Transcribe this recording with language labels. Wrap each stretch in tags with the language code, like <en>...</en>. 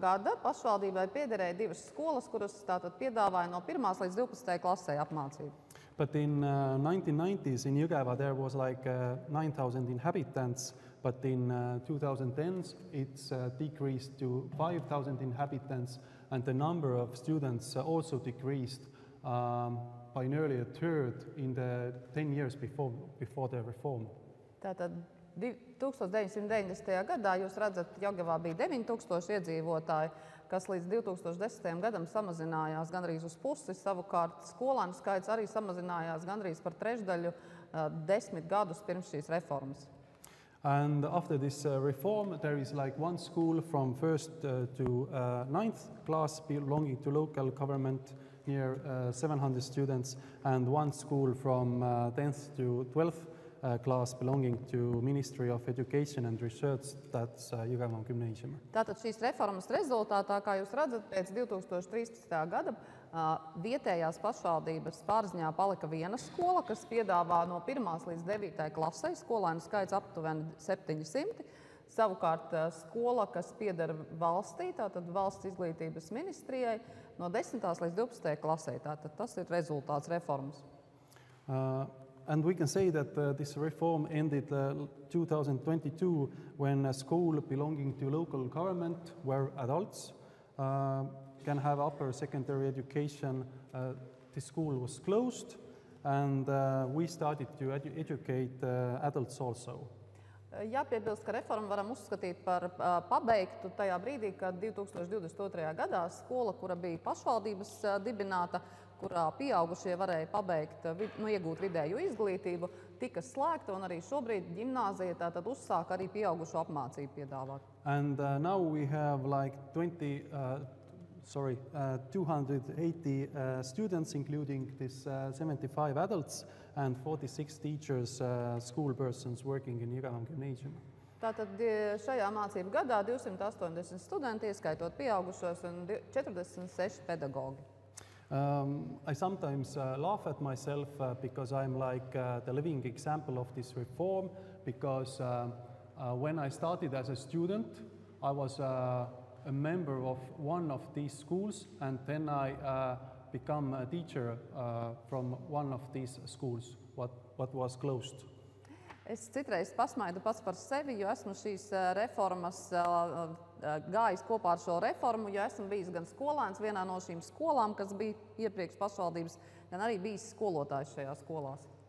<lv>gada pašvaldībai piederēja 2 skolas, kuras tātad piedāvāja no 1. līdz 12. klasē apmācību.</lv> <en>But in 1990s in Jõgeva there was like 9,000 inhabitants, but in 2010s it's decreased to 5,000 inhabitants, and the number of students also decreased by nearly a third in the 10 years before the reform.</en> <lv>Tātad 1990. gadā jūs redzat, Jõgevā bija 9,000 iedzīvotāji, kas līdz 2010. gadam samazinājās gandrīz uz pusi. Savukārt skolēnu skaits arī samazinājās gandrīz par trešdaļu 10 gadus pirms šīs reformas.</lv> <en>And after this reform, there is like 1 school from 1st to 9th class belonging to local government, near 700 students, and 1 school from 10th to 12th class belonging to Ministry of Education and Research, that's Jõgeva Gymnasium.</en> <lv>Tātad šīs reformas rezultātā, kā jūs redzat, pēc 2013. gada vietējās pašvaldības pārziņā palika 1 skola, kas piedāvā no 1. līdz 9. klasei skolēnu skaits aptuveni 700. Savukārt skola, kas pieder valstī, tātad valsts izglītības ministrijai, no 10. līdz 12. klasei. Tātad tas ir rezultāts reformas.</lv> <en>And we can say that this reform ended 2022 when a school belonging to local government, where adults can have upper secondary education, the school was closed, and we started to educate adults also.</en> <lv>Jāpiebilst, ka reformu varam uzskatīt par pabeigtu tajā brīdī, kad 2022. gadā skola, kura bija pašvaldības dibināta, kurā pieaugušie varēja pabeigt, iegūt vidēju izglītību, tika slēgta, un arī šobrīd ģimnāzija tātad uzsāk arī pieaugušo apmācību piedāvāt.</lv> <en>And now we have like 280 students, including this 75 adults and 46 teachers, school persons working in Jõgeva Gymnasium.</en> <lv>Tātad šajā mācību gadā 280 studenti, ieskaitot pieaugušos, un 46 pedagogi.</lv> <en>I sometimes laugh at myself because I'm like the living example of this reform, because when I started as a student, I was a member of one of these schools, and then I become a teacher from one of these schools, what was closed.</en> <lv>Es citreiz pasmaidu pats par sevi, jo esmu šīs reformas gājis kopā ar šo reformu, jo esmu bijis gan skolēns vienā no šīm skolām, kas bija iepriekš pašvaldības, gan arī bijis skolotājs šajās skolās.</lv>